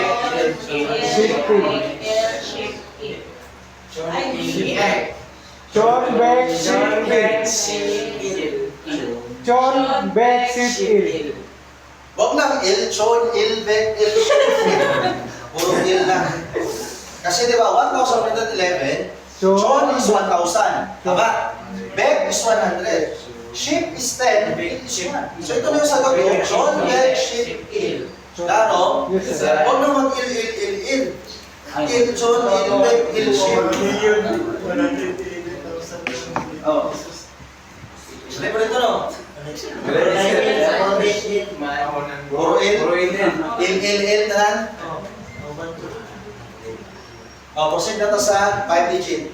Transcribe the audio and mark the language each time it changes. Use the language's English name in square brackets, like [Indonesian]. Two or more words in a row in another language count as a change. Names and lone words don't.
[Korean] Chon Bek Sit Il. [Filipino] Huwag nang il, [Korean] chon, il, bek, il, [Filipino] puro il na. Kasi di ba, 1,111, [English] chon is [Filipino] 1,000. Tama? [English] Bek is 100. Ship is 10, il is 1. [Filipino] So ito na yung sagot ko, [Korean] chon, bek, ship, il. [Filipino] Klaro? [English] Yes, sir. [Filipino] Huwag nang mag-il, [Korean] il, il, il. Il, chon, il, bek, il, ship. [Filipino] Oh. Sabi mo rito, no? Puro il. [Korean] Il, [Cebuano] tanan? O, proceed na to sa 5 digit.